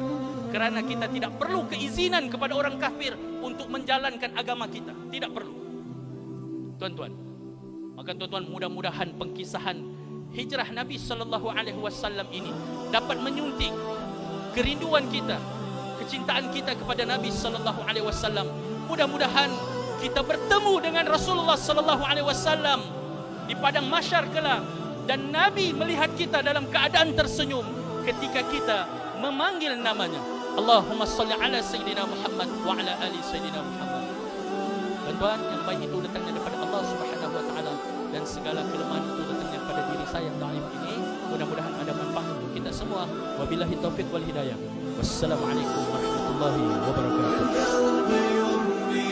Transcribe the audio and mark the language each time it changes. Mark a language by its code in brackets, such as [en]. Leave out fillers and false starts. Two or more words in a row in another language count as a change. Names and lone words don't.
[ms] Kerana kita tidak perlu keizinan kepada orang kafir untuk menjalankan agama kita. Tidak perlu. Tuan-tuan, maka tuan-tuan, mudah-mudahan pengkisahan hijrah Nabi [ar] صلى الله عليه وسلم [ms] ini dapat menyuntik kerinduan kita, kecintaan kita kepada Nabi [ar] صلى الله عليه وسلم. [ms] Mudah-mudahan kita bertemu dengan Rasulullah [ar] صلى الله عليه وسلم [ms] di padang mahsyar kelak, dan Nabi melihat kita dalam keadaan tersenyum ketika kita memanggil namanya. [ar] اللهم صل على سيدنا محمد وعلى آل سيدنا محمد. [ms] Tuan-tuan, yang baik itu datangnya daripada Allah [ar] سبحانه وتعالى, [ms] dan segala kelemahan itu datangnya daripada diri saya yang dhaif ini. Mudah-mudahan ada manfaat untuk kita semua. [ar] وبالله التوفيق والهداية. والسلام عليكم ورحمة الله وبركاته.